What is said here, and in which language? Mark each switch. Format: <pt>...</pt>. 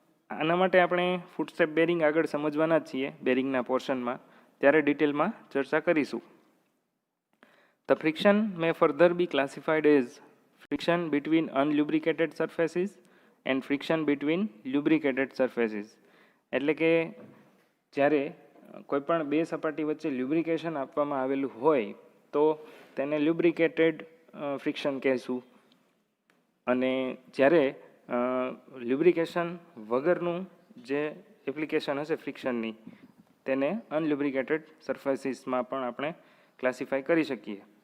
<gu>આના માટે આપણે ફૂટસ્ટેપ બેરિંગ આગળ સમજવાના જ છીએ બેરિંગના પોર્શનમાં, ત્યારે ડિટેલમાં ચર્ચા કરીશું.</gu> <en>The friction may further be classified as friction between unlubricated surfaces and friction between lubricated surfaces.</en> <gu>એટલે કે જ્યારે કોઈપણ બે સપાટી વચ્ચે લ્યુબ્રિકેશન આપવામાં આવેલું હોય તો તેને લ્યુબ્રિકેટેડ ફ્રિક્શન કહેશું, અને જ્યારે લ્યુબ્રિકેશન વગરનું જે એપ્લિકેશન હશે ફ્રિક્શનની તેને અનલ્યુબ્રિકેટેડ સરફેસીસમાં પણ આપણે ક્લાસિફાય કરી શકીએ.</gu>